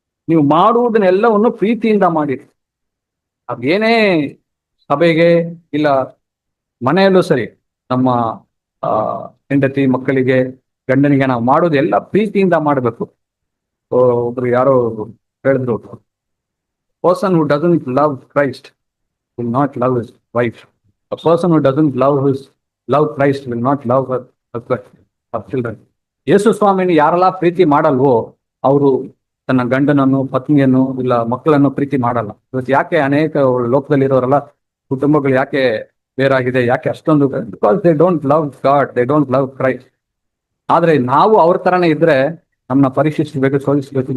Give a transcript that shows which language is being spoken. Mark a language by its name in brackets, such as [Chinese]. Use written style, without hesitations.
[Kannada] ನೀವು ಮಾಡುವುದನ್ನೆಲ್ಲವನ್ನು ಪ್ರೀತಿಯಿಂದ ಮಾಡಿರಿ. ಅದೇನೇ ಸಭೆಗೆ ಇಲ್ಲ ಮನೆಯಲ್ಲೂ ಸರಿ, ನಮ್ಮ ಹೆಂಡತಿ ಮಕ್ಕಳಿಗೆ ಗಂಡನಿಗೆ ನಾವು ಮಾಡೋದೆಲ್ಲ ಪ್ರೀತಿಯಿಂದ ಮಾಡಬೇಕು. ಒಬ್ರು ಯಾರೋ ಹೇಳಿದ್ರು, [English] Person who doesn't love Christ will not love his wife. A person who doesn't love Christ will not love her children. [Kannada] ಯೇಸು ಸ್ವಾಮಿನ ಯಾರೆಲ್ಲ ಪ್ರೀತಿ ಮಾಡಲ್ವೋ ಅವರು ತನ್ನ ಗಂಡನನ್ನು, ಪತ್ನಿಯನ್ನು ಇಲ್ಲ ಮಕ್ಕಳನ್ನು ಪ್ರೀತಿ ಮಾಡಲ್ಲ. ಇವತ್ತು ಯಾಕೆ ಅನೇಕ ಲೋಕದಲ್ಲಿರೋರೆಲ್ಲ ಕುಟುಂಬಗಳು ಯಾಕೆ ಬೇರಾಗಿದೆ, ಯಾಕೆ ಅಷ್ಟೊಂದು? [English] Because they don't love God, they don't love Christ. [Kannada] ಆದ್ರೆ ನಾವು ಅವ್ರ ತರನೇ ಇದ್ರೆ ನಮ್ಮನ್ನ ಪರೀಕ್ಷಿಸಬೇಕು, ಶೋಧಿಸಬೇಕು.